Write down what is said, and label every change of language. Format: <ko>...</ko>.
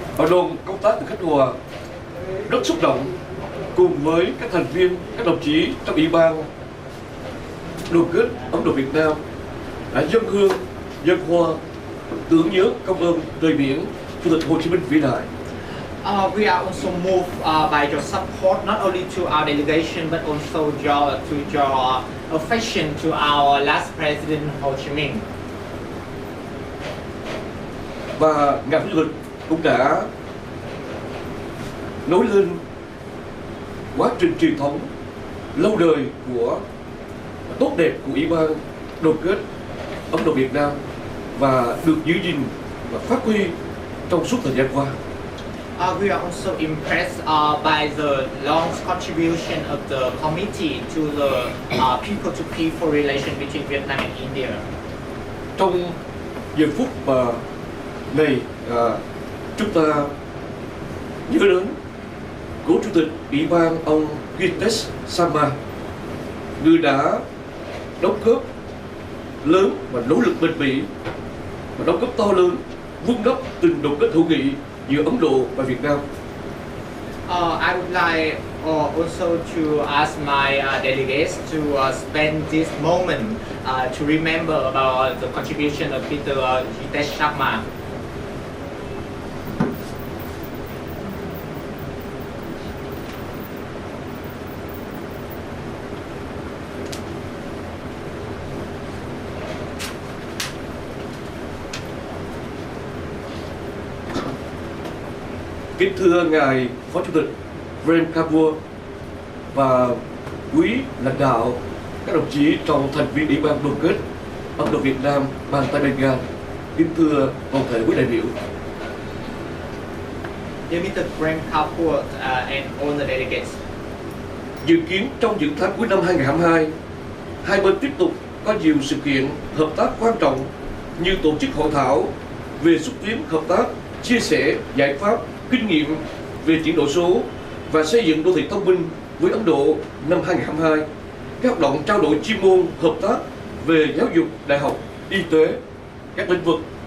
<vi>Đoàn công tác từ Khánh Hòa rất xúc động cùng với các thành viên, các đồng chí trong Ủy ban Đoàn kết Ấn Độ Việt Nam đã dâng hương, dâng hoa tưởng nhớ công ơn đời biển Chủ tịch Hồ Chí Minh vĩ đại.</vi> <en>We are also moved by your support, not only to our delegation but also to your affection to our last President Ho Chi Minh.</en> <vi>Và ngài Chủ tịch cũng đã nối lên quá trình truyền thống lâu đời của tốt đẹp của Ủy ban Đoàn kết Ấn Độ Việt Nam và được giữ gìn và phát huy trong suốt thời gian qua.</vi> <en>We are also impressed by the long contribution of the committee to the people-to-people relation between Vietnam and India.</en> <vi>Trong giờ phút mà này chúng ta nhớ đến cố chủ tịch Ủy ban ông Gites Sama, người đã đóng góp lớn và nỗ lực bền bỉ và đóng góp to lớn vun đắp tình đoàn kết hữu nghị giữa Ấn Độ và Việt Nam.</vi> <en>I would like also to ask my delegates to spend this moment to remember about the contribution of Peter Jitesh Sharma.</en> <vi>Kính thưa ngài Phó Chủ tịch President Khanh Hoa và quý lãnh đạo, các đồng chí trong thành viên Ủy ban đoàn kết Indo-Vietnam bang tại Bengal, kính thưa toàn thể quý đại biểu.</vi> <en>Dear Mr. President Khanh Hoa and all the delegates.</en> <vi>Dự kiến trong những tháng cuối năm 2022, hai bên tiếp tục có nhiều sự kiện hợp tác quan trọng như tổ chức hội thảo về xúc tiến hợp tác, chia sẻ giải pháp, kinh nghiệm về chuyển đổi số và xây dựng đô thị thông minh với Ấn Độ năm 2022, các hoạt động trao đổi chuyên môn hợp tác về giáo dục, đại học, y tế, các lĩnh vực.</vi>